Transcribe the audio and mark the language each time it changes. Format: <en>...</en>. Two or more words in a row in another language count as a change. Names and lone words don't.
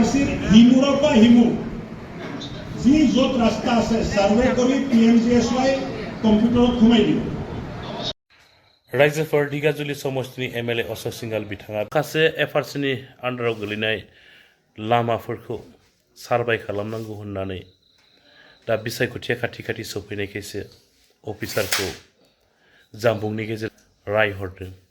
<as>FRCৰ হিমুৰৰ পৰা হিমু যি য'ত ৰাস্তা আছে সাৰ্ভে কৰি PMGSY কম্পিউটাৰত সোমাই দিব।</as> <brx>रायजोफोर दिगाजुलि समष्टिनि MLA अशोक सिंघाल बिथाङा माखासे FRCनि आन्दाराव गोलैनाय लामाफोरखौ सार्भे खालामनांगौ होननानै दा बिसायख'थिया खाथि खाथि सफैनायखायसो अफिसारखौ जामबुंनि गेजेरजों रायहरदों।</brx>